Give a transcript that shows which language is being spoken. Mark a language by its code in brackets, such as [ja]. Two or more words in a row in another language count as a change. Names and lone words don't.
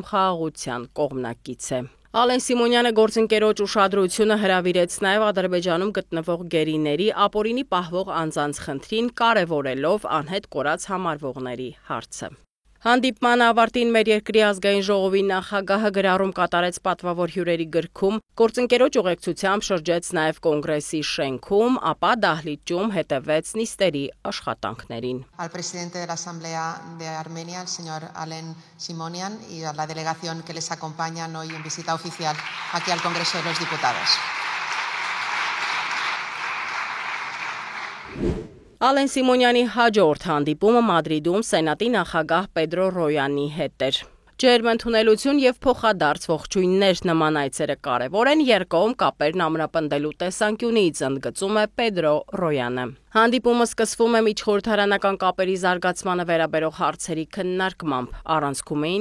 [hy] խաղաղության կողմնակից է։ Ալեն Սիմոնյանը գործընկերոջ ուշադրությունը հրավիրեց նաև Ադրբեջանում գտնվող գերիների ապօրինի պահվող անձանց խնդրին, կարևորելով անհետ կորած համարվողների հարցը։ Հանդիպման ավարտին մեր երկրի ազգային ժողովի նախագահը գրառում կատարեց պատվավոր հյուրերի գրքում, գործընկերոջ ուղեկցությամբ շրջեց նաև կոնգրեսի շենքում, ապա դահլիճում հետևեց նիստերի աշխատանքներին։ [es] Al presidente de la Asamblea de Armenia, el señor Alen Simonian, y a la delegación que les acompañan hoy en visita oficial aquí al Congreso de los Diputados. [hy] Ալեն Սիմոնյանի հաջորդ հանդիպումը Մադրիդում Սենատի նախագահ Պեդրո Ռոյանի հետ էր։ Ջերմ ընդունելություն եւ փոխադարձ ողջույններ նման այցերը կարևոր են երկկողմ կապերն ամրապնդելու տեսանկյունից, ընդգծում է Պեդրո Ռոյանը։ Հանդիպումը սկսվում է միջխորհրդարանական կապերի զարգացմանը վերաբերող հարցերի քննարկմամբ։ Առանցքում էին